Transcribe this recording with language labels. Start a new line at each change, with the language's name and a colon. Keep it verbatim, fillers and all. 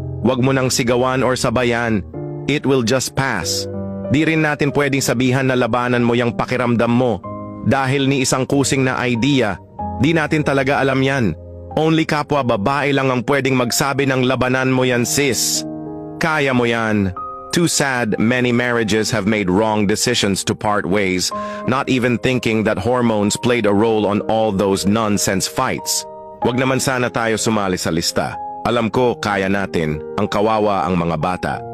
Filipino: Huwag mo nang sigawan or sabayan.
English: It will just pass.
Filipino: Di rin natin pwedeng sabihan na labanan mo yung pakiramdam mo. Dahil ni isang kusing na idea, di natin talaga alam yan. Only kapwa babae lang ang pwedeng magsabi ng labanan mo yan, sis. Kaya mo yan.
English: Too sad, many marriages have made wrong decisions to part ways, not even thinking that hormones played a role on all those nonsense fights.
Filipino: Huwag naman sana tayo sumali sa lista. Alam ko, kaya natin, ang kawawa ang mga bata.